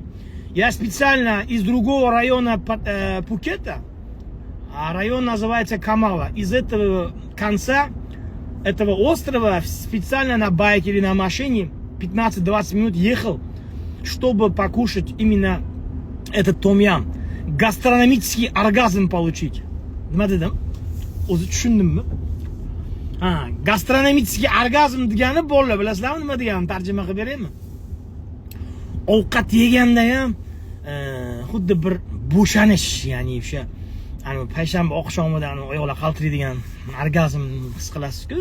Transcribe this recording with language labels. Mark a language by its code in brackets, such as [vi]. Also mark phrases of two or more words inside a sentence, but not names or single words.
[ru] Я специально из другого района Пхукета, а район называется Камала, из этого конца этого острова специально на байке или на машине 15-20 минут ехал, чтобы покушать именно этот том-ям. Гастрономический оргазм получить. гастрономический оргазм [uz] degani bolalar, bilasizlarmi nima deganini tarjima qilib beraymi? Ovqat yeganda ham xuddi bir bo'shanish, ya'ni o'sha payshanba oqshomidan oyoqlar qaltiraydigan orgazm his qilasiz-ku.